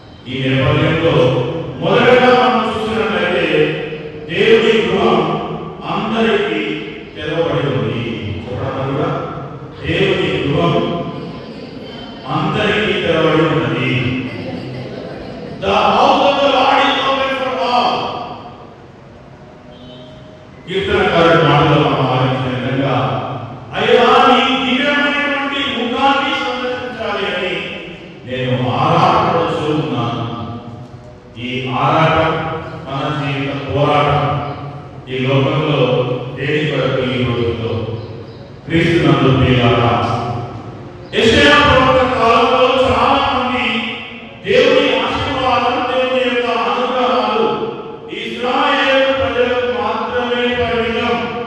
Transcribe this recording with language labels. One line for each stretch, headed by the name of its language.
Telugu: ఈ నేపథ్యంలో మొదటగా మనం చూసినట్లయితే దేవుని గృహం అందరికీ తెరవబడి ఉంది. చెప్పడం కూడా దేవుని గృహం అందరికీ తెరవబడి ఉన్నది.
English: The house of the Lord is open for all.
Telugu: కీర్తనకారుడి మాటలో మనం ఆలోచించిన విధంగా అయ్యా నీ దివ్యమైనటువంటి ముఖాన్ని సందర్శించాలి అని నేను ఆరాటపడుతూ ఉన్నాను. ఈ ఆరాటం మన జీవిత పోరాటం ఈ లోకంలో దేని కొరకు ఈ రోజుల్లో క్రీస్తునందు ప్రియులారా యెషయా ప్రవక్త కాలంలో చాలా మంది దేవుని ఆశీర్వాదం దేవుని యొక్క అనుగ్రహాలు ఇశ్రాయేలు ప్రజలకు మాత్రమే పరిమితం.